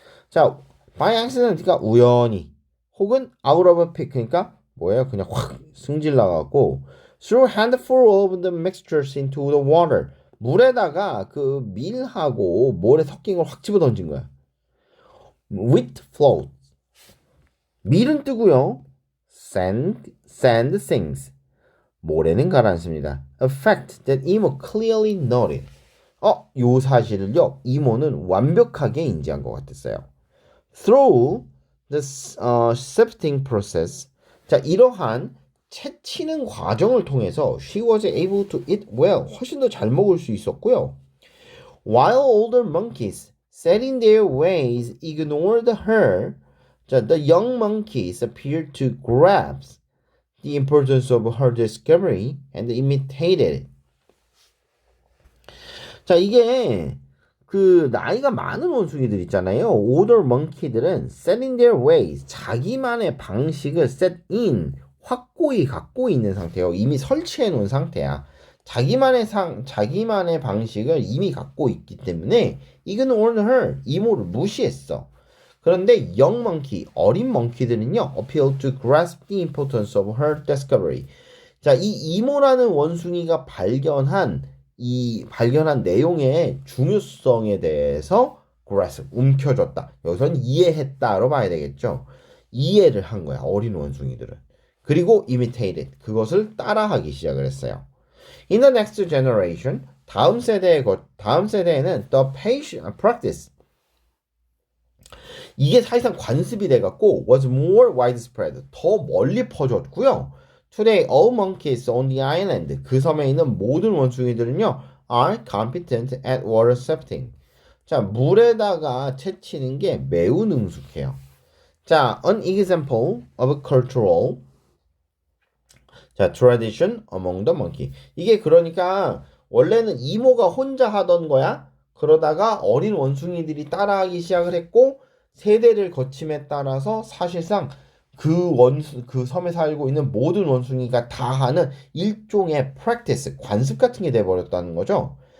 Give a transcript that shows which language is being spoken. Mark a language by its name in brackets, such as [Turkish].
[Korean] 자, [English] by accident [Korean] 가 우연히 혹은 [English] out of a pick [Korean] 그러니까 뭐예요? 그냥 확 승질 나갖고 [English] threw a handful of the mixtures into the water. [Korean] 물에다가 그 밀하고 모래 섞인 걸 확 집어 던진 거야. [English] Wheat float. [Korean] 밀은 뜨고요. [English] Sand sinks. [Korean] 모래는 가라앉습니다. [English] A fact that Imo clearly noted. [Korean] 요 사실을요. 이모는 완벽하게 인지한 것 같았어요. [English] Through the sifting process. [Korean] 자, 이러한 채치는 과정을 통해서 [English] she was able to eat well. [Korean] 훨씬 더 잘 먹을 수 있었고요. [English] While older monkeys set in their ways ignored her. 자, the young monkeys appeared to grasp the importance of her discovery and imitated it. [Korean] 자, 이게 그 나이가 많은 원숭이들 있잖아요. older monkey들은 [English] set in their ways [Korean] 자기만의 방식을 set in 확고히 갖고 있는 상태예요. 이미 설치해 놓은 상태야. 자기만의 방식을 이미 갖고 있기 때문에 [English] ignored her [Korean] 이모를 무시했어. 그런데 [English] young monkey, [Korean] 어린 멍키들은요, [English] appeal to grasp the importance of her discovery. [Korean] 자, 이 이모라는 원숭이가 발견한 내용의 중요성에 대해서 grasp, 움켜줬다. 여기서는 이해했다로 봐야 되겠죠. 이해를 한 거야, 어린 원숭이들은. 그리고 imitated, 그것을 따라하기 시작을 했어요. [English] In the next generation, [Korean] 다음 세대에는 [English] the practice, [Korean] 이게 사실상 관습이 돼갖고 [English] was more widespread, [Korean] 더 멀리 퍼졌고요. [English] Today, all monkeys on the island, [Korean] 그 섬에 있는 모든 원숭이들은요 [English] are competent at water sifting. [Korean] 자, 물에다가 채치는 게 매우 능숙해요. [English] 자, an example of cultural tradition among the monkey. [Korean] 이게 그러니까 원래는 이모가 혼자 하던 거야. 그러다가 어린 원숭이들이 따라하기 시작을 했고 세대를 거침에 따라서 사실상 그 섬에 살고 있는 모든 원숭이가 다 하는 일종의 practice, 관습 같은 게 돼버렸다는 거죠.